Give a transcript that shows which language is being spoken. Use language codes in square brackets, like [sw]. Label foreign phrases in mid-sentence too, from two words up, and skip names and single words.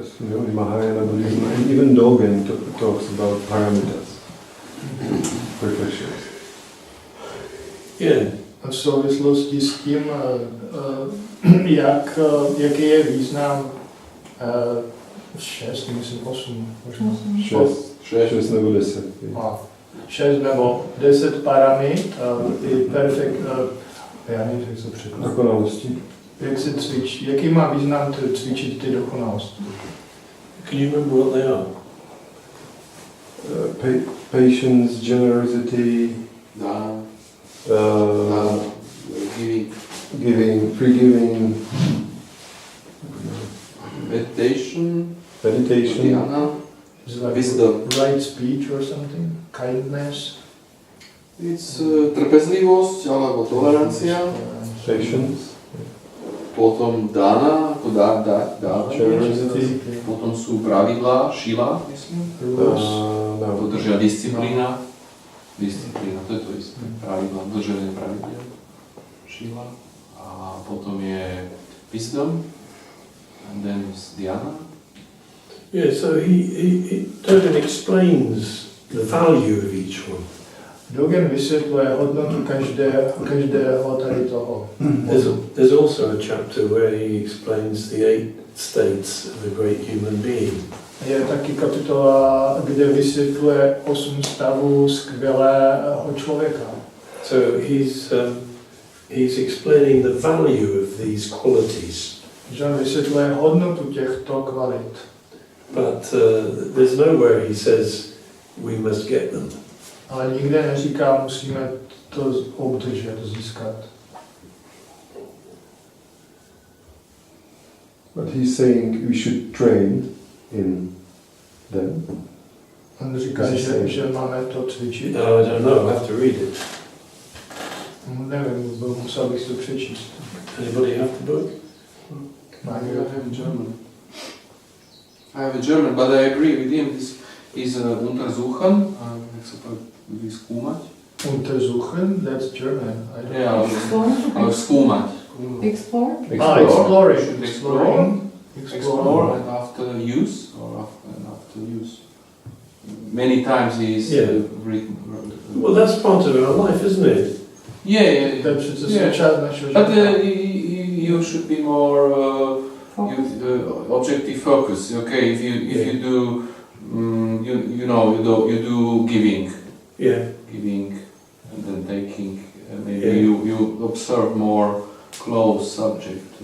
[en] You know, in Mahayana Buddhism, and even Dogen talks about parameters, perfections. Yeah. [cs] V souvislosti s tím, jaký je význam 6, myslím 8, možná. 6 nebo 10. 6 nebo 10 paramit, já nevím, jak se překládá. Dokonalosti. Jak se cvičí, jaký má význam cvičit ty dokonalosti? Can you remember what they are? Patience, generosity, giving, forgiving, Meditation, Like wisdom. Right speech or something? Kindness? [sk] It's trpezlivosť alebo tolerancia. patience, Potom dana, ako generosity, Potom sú pravidlá, šila, myslím. Dodržia disciplína. Disciplína, to je to isté. Pravidlá, dodržanie pravidel. Šila. A potom je wisdom. [en] And then is dhyana. Yeah, so he Dogen explains the value of each one. [cs] Dogen vysvětluje hodnotu každého tady toho. [en] There's also a chapter where he explains the 8 states of a great human being. [cs] Je taky kapitola, kde vysvětluje 8 stavů skvělého člověka. [en] So he's explaining the value of these qualities. [cs] Že on vysvětluje hodnotu těchto kvalit. [en] But there's nowhere he says we must get them. [cs] Ale nikde neříká, musíme to obdržet, získat. [en] but he's saying we should train in them. [cs] On říká, že máme to cvičit. [en] No, I don't know, I have to read it. [cs] Nevím, musel bych to přečíst. [en] Anybody have the book? I have German. I have a German, but I agree with him. This is [cs] Untersuchen. Jak se to vyzkoumat? [en] Untersuchen, that's German. I don't Yeah, [cs] ale zkoumat. [en] Explore? exploring. Explore and after use or after use. Many times he is written. Well, that's part of our life, isn't it? Yeah. [cs] To je přece součást našeho [en] But [cs] života. [en] you should be more objective focus. Okay, if you do, you do giving. Yeah. Giving and then taking. Maybe you observe more close subject.